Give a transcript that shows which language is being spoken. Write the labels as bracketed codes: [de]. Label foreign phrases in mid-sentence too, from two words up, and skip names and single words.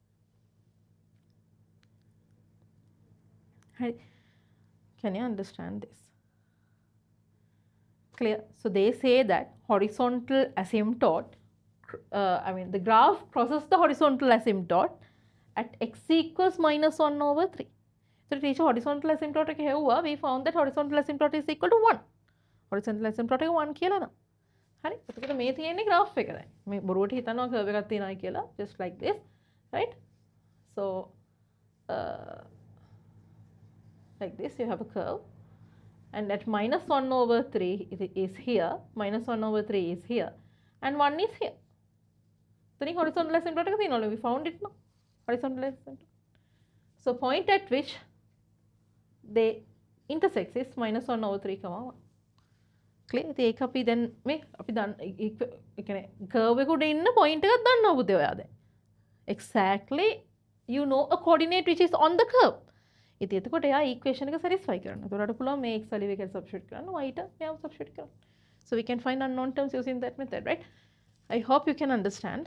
[en] Can you understand this? Clear? So they say that horizontal asymptote, the graph crosses the horizontal asymptote at x equals -1/3. So teacher horizontal asymptote [si] එක හෙව්වා, [en] we found that horizontal asymptote is equal to 1. horizontal asymptote [si] එක 1 කියලා නම්. හරි? එතකොට මේ තියෙන්නේ graph එක දැන්. මේ බොරුවට හිතනවා curve එකක් තියෙනවා කියලා, [en] just like this, right? So like this you have a curve, and at -1/3 is here, -1/3 is here, and 1 is here. Then horizontal asymptote [si] එක තියෙනවා. [en] We found it now. Horizontal asymptote. So point at which they intersect is -1/3, 1. Clear? [si] ඒක අපි දැන් මේ අපි දන්න ඒ කියන්නේ curve එක උඩ ඉන්න point එකක් දන්නවා පුතේ ඔයා දැන්. [en] Exactly you know a coordinate which is on the curve. [si] ඉතින් එතකොට එයා equation එක satisfy කරන්න. එතකොට පුළුවන් මේ [en] x value [si] එක substitute කරන්න, y ට මෙයාව substitute කරන්න. [en] So we can find unknown terms using that method, right? I hope you can understand.